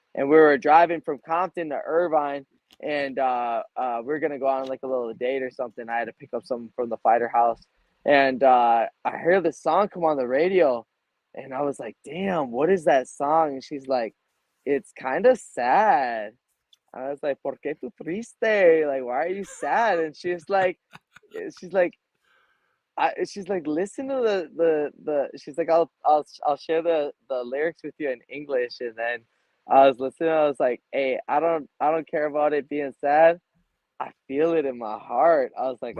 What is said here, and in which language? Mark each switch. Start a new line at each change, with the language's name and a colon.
English: And we were driving from Compton to Irvine, and we were gonna go on like a little date or something. I had to pick up something from the fighter house, and I heard the song come on the radio, And I was like, damn, what is that song? And she's like, it's kind of sad.
Spanish: I was like, ¿Por qué tú triste?
English: Like, why are you sad? And she's like, she's like, listen to she's like, I'll share the lyrics with you in English. And then I was listening, I was like, hey, I don't care about it being sad. I feel it in my heart. I was like, I